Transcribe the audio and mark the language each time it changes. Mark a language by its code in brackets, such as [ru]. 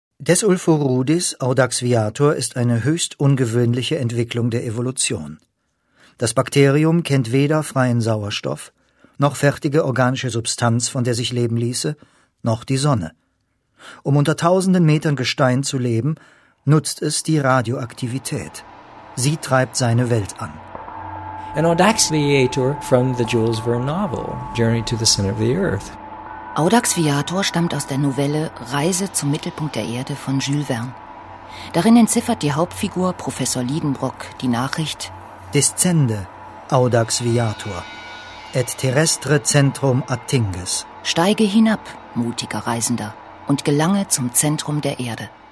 [de] Disulfurudis audaxviator ist eine höchst ungewöhnliche Entwicklung der Evolution. Das Bakterium kennt weder freien Sauerstoff, noch fertige organische Substanz, von der sich leben ließe, noch die Sonne. Um unter tausenden Metern Gestein zu leben, nutzt es die Radioaktivität. Sie treibt seine Welt an. [en] An audaxviator from the Jules Verne novel, Journey to the Center of the Earth. [de] Audaxviator stammt aus der Novelle Reise zum Mittelpunkt der Erde von Jules Verne. Darin entziffert die Hauptfigur Professor Liedenbrock die Nachricht: [la] Descende, audaxviator. Et terrestre centrum attinges. [de] Steige hinab, mutiger Reisender, und gelange zum Zentrum der Erde.